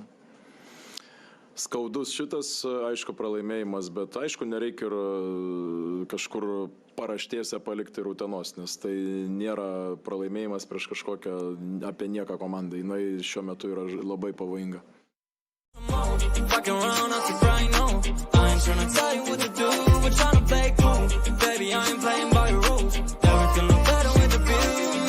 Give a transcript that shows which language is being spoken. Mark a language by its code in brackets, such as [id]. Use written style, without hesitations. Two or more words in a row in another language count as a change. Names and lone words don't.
[lt] Skaudus šitas, aišku, pralaimėjimas, bet aišku, nereikia ir kažkur paraštėse palikti ir Utenos, nes tai nėra pralaimėjimas prieš kažkokią apie nieką komandą. Jinai šiuo metu yra labai pavojinga. [en] Baby, I ain't playing by your rules. Everything look better with the view.